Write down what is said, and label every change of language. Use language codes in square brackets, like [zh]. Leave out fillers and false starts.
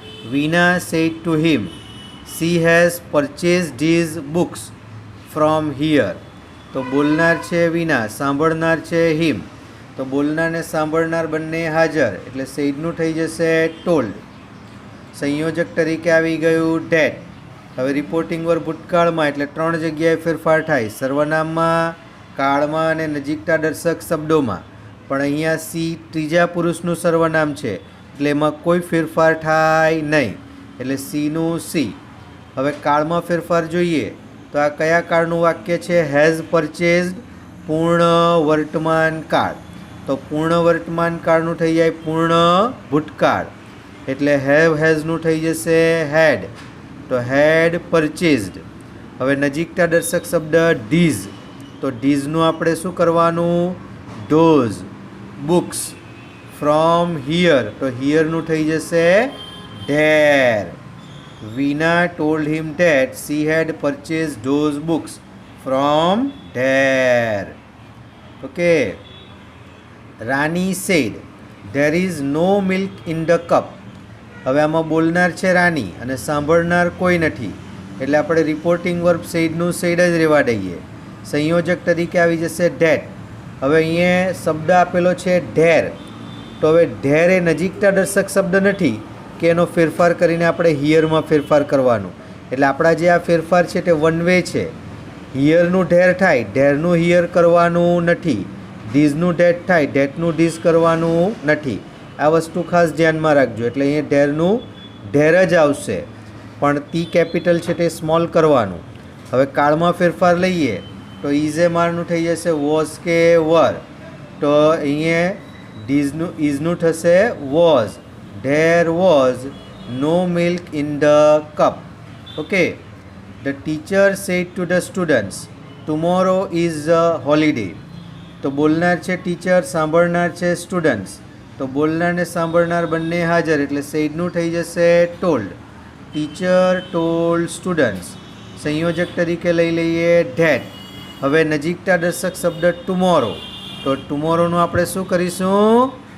[en] Veena said to him she has purchased his books from here. [gu] તો બોલનાર છે વિના, સાંભળનાર છે હિમ. તો બોલનાર ને સાંભળનાર બંને હાજર એટલે સેડનું થઈ જશે ટોલ્ડ. સંયોજક તરીકે આવી ગયું ડેટ. હવે રિપોર્ટિંગ વર્બ ભૂતકાળમાં એટલે 3 જગ્યાએ ફેરફાર થાય, સર્વનામમાં, કાળમાં અને નજીકતા દર્શક શબ્દોમાં. પણ અહીંયા સી ત્રીજા પુરુષનું સર્વનામ છે એટલે એમાં કોઈ ફેરફાર થાય નહીં, એટલે સીનું સી. હવે કાળમાં ફેરફાર જોઈએ તો આ કયા કાળનું વાક્ય છે? [en] has purchased, [gu] પૂર્ણ વર્તમાન કાળ. તો પૂર્ણ વર્તમાન કાળનું થઈ જાય પૂર્ણ ભૂતકાળ, એટલે હેવ હેઝનું થઈ જશે હેડ, તો હેડ પરચેઝડ. હવે નજીકતા દર્શક શબ્દ ડીઝ, તો ડીઝનું આપણે શું કરવાનું? [en] those books from here, [gu] તો હિયરનું થઈ જશે there. [en] Veena told him that she had purchased those books from there. Okay. Rani said, there is no milk in the cup. [gu] હવે આમાં બોલનાર છે રાની અને સાંભળનાર કોઈ નથી, એટલે આપણે રિપોર્ટિંગ વર્બ સેડનું સેડ જ રહેવા દઈએ. સંયોજક તરીકે આવી જશે ધેટ. હવે અહીંયા શબ્દ આપેલો છે ધેર, તો હવે ધેર એ નજીકતા દર્શક શબ્દ નથી કે એનો ફેરફાર કરીને આપણે હિયરમાં ફેરફાર કરવાનું. એટલે આપણા જે આ ફેરફાર છે તે વન વે છે. હિયરનું ધેર થાય, ધેરનું હિયર કરવાનું નથી. ધીઝનું ધેટ થાય, ધેટનું ધીઝ કરવાનું નથી. આ વસ્તુ ખાસ ધ્યાનમાં રાખજો. એટલે અહીંયા ધેરનું ધેર જ આવશે, પણ ટી કેપિટલ છે તે સ્મોલ કરવાનું. હવે કાળમાં ફેરફાર લઈએ તો ઇઝે મારનું થઈ જશે વોઝ કે વર, તો અહીંયા ધીઝનું ઇઝનું થશે was. [en] There was no milk in the cup. Okay. The teacher said to the students, tomorrow is a holiday. [gu] તો બોલનાર છે ટીચર, સાંભળનાર છે સ્ટુડન્ટ્સ. તો બોલનાર ને સાંભળનાર બંને હાજર એટલે સેડનું થઈ જશે ટોલ્ડ. [en] Teacher told students. [gu] સંયોજક તરીકે લઈ લઈએ ધેટ. હવે નજીકતા દર્શક શબ્દ ટુમોરો, તો ટુમોરોનું આપણે શું કરીશું?